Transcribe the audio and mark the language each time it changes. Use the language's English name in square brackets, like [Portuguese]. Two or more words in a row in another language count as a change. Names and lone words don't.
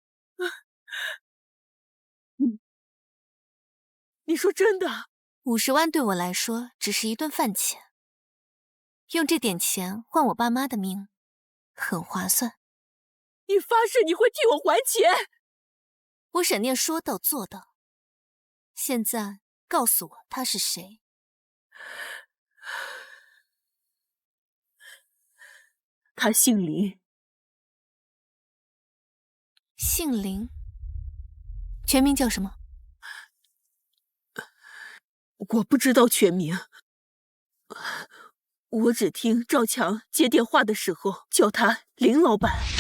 [Chinese] 你說真的？50萬对我來說只是一頓飯錢，用這點錢換我爸媽的命，很划算。你發誓你會替我還錢？我沈念說到做到。現在告訴我他是誰？他姓林。姓林？全名叫什么？我不知道全名，我只听趙強接電話的時候叫他林老闆。